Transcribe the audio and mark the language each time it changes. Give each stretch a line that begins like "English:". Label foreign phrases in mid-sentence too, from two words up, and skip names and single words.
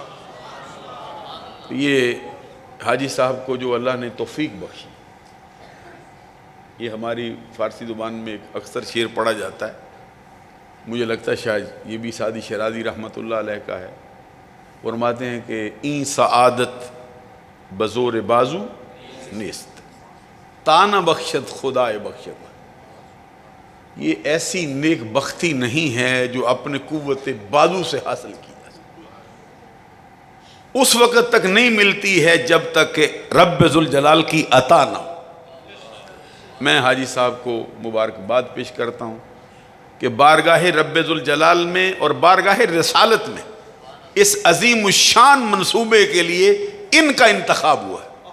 Urdu: یہ حاجی صاحب کو جو اللہ نے توفیق بخشی، یہ ہماری فارسی زبان میں اکثر شعر پڑھا جاتا ہے، مجھے لگتا ہے شاید یہ بھی سعدی شیرازی رحمۃ اللہ علیہ کا ہے۔ فرماتے ہیں کہ
Persian: این سعادت بزور بازو نیست تانہ بخشت خدائے بخشت،
Urdu: یہ ایسی نیک بختی نہیں ہے جو اپنے قوت بازو سے حاصل کی جا سکتی، اس وقت تک نہیں ملتی ہے جب تک کہ رب ذوالجلال کی عطا نہ ہو۔ میں حاجی صاحب کو مبارکباد پیش کرتا ہوں کہ بارگاہ رب ذوالجلال میں اور بارگاہ رسالت میں اس عظیم الشان منصوبے کے لیے ان کا انتخاب ہوا ہے۔